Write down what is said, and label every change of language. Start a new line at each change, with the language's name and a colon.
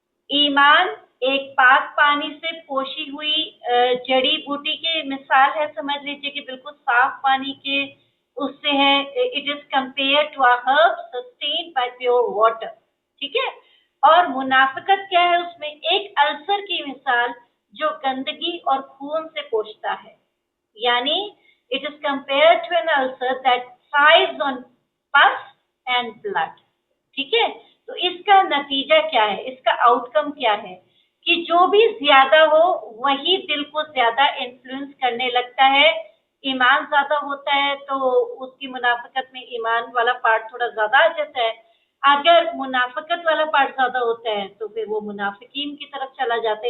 Urdu: ایمان ایک پاک پانی سے پوشی ہوئی جڑی بوٹی کی مثال ہے، سمجھ لیجیے کہ بالکل صاف پانی کے اس سے ہے.
English: It is compared to a herb sustained by pure water.
Urdu: ٹھیک ہے، اور منافقت کیا ہے؟ اس میں ایک السر کی مثال جو گندگی اور خون سے پوشتا ہے.
English: یعنی it is compared to an ulcer that thrives on pus and blood.
Urdu: ٹھیک ہے، تو اس کا نتیجہ کیا ہے؟ اس کا آؤٹ کم کیا ہے؟ کہ جو بھی زیادہ ہو وہی دل کو زیادہ انفلوئنس کرنے لگتا ہے. ایمان زیادہ ہوتا ہے تو اس کی منافقت میں ایمان والا پارٹ تھوڑا زیادہ آ جاتا ہے. اگر منافقت والا پارٹ زیادہ ہوتا ہے تو پھر وہ منافقین کی طرف چلا جاتا ہے.